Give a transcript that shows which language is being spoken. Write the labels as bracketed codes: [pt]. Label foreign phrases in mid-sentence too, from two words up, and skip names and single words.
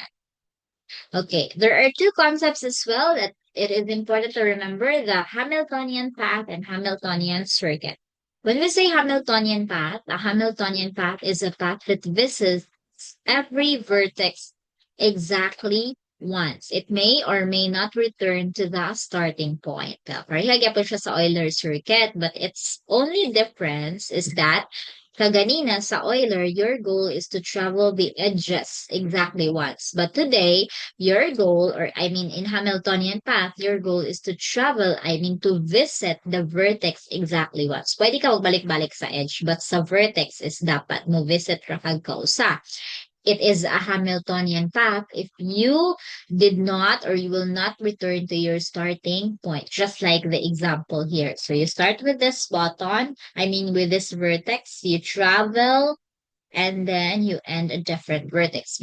[en] Okay, there are 2 concepts as well that it is important to remember: the Hamiltonian path and Hamiltonian circuit. When we say Hamiltonian path, a Hamiltonian path is a path that visits every vertex exactly once. It may or may not return to the starting point. [hil] Parehagya po siya sa [en] Euler circuit, but its only difference is that [hil] kaganina sa [en] Euler, your goal is to travel the edges exactly once. But today, your goal, or I mean in Hamiltonian path, your goal is to travel, I mean to visit the vertex exactly once. [hil] Pwede ka magbalik-balik sa edge, [en] but [hil] sa vertex is dapat mo visit ra kag kausa. [en] It is a Hamiltonian path if you did not or you will not return to your starting point, just like the example here. So you start with this button, I mean with this vertex, you travel and then you end a different vertex.